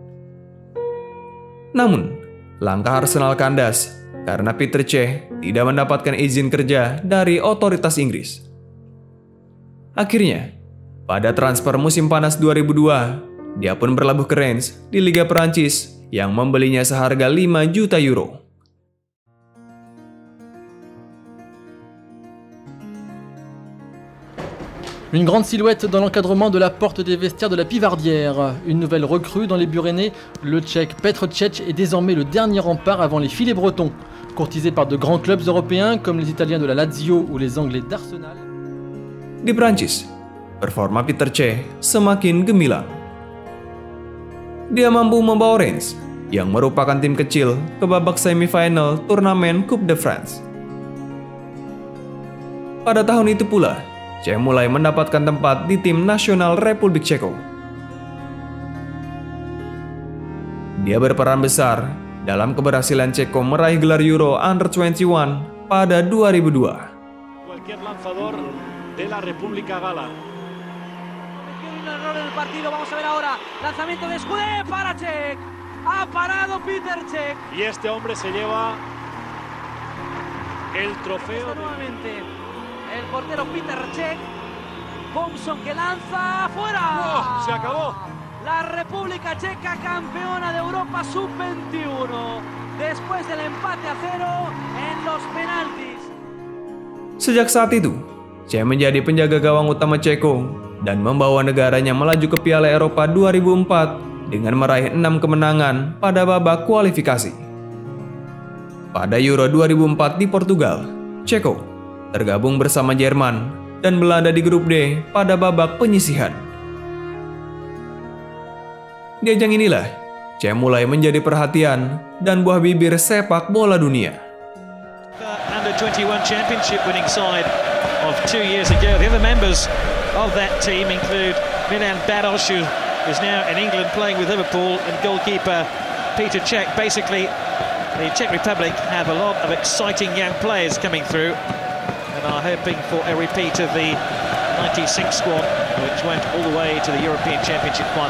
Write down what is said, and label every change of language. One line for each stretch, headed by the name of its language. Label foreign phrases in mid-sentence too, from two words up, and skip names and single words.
Indonesian: Namun, langkah Arsenal kandas karena Petr Cech tidak mendapatkan izin kerja dari otoritas Inggris. Akhirnya, pada transfer musim panas 2002, dia pun berlabuh ke Reims di Liga Perancis yang membelinya seharga 5 juta euro.
French: Une grande silhouette dans l'encadrement de la porte des vestiaires de la Pivardière. Une nouvelle recrue dans les buts rennais, le Tchèque Petr Cech est désormais le dernier rempart avant les filets bretons. Courtisé par de grands clubs européens comme les Italiens de la Lazio ou les Anglais d'Arsenal.
Indonesian: Di Prancis, performa Petr Cech semakin gemilang. Dia mampu membawa Reims, yang merupakan tim kecil, ke babak semifinal turnamen Coupe de France. Pada tahun itu pula, Cech mulai mendapatkan tempat di tim nasional Republik Ceko. Dia berperan besar dalam keberhasilan Ceko meraih gelar Euro Under 21 pada 2002.
Spanish: Cualquier lanzador de la República Gala. Un error en el partido, vamos a ver ahora. Lanzamiento de Scudé para Cech. Ha parado Petr Cech. Y este hombre se lleva el trofeo. Nuevamente el portero Petr Cech. Thompson que lanza fuera. ¡Oh! Se acabó. La República Checa campeona de Europa sub-21. Después del empate a 0 en los penaltis.
Indonesian: Sejak saat itu, Cech menjadi penjaga gawang utama Ceko dan membawa negaranya melaju ke Piala Eropa 2004 dengan meraih 6 kemenangan pada babak kualifikasi. Pada Euro 2004 di Portugal, Ceko tergabung bersama Jerman dan Belanda di grup D pada babak penyisihan. Di ajang inilah, Cech mulai menjadi perhatian dan buah bibir sepak bola dunia.
English: Under 21 championship winning side of 2 years ago. The other members of that team include Milan Baros, who is now in England playing with Liverpool, and goalkeeper Petr Cech. Basically, the Czech Republic have a lot of exciting young players coming through and are hoping for a repeat of the 96 squad, which went all the way to the European Championship final.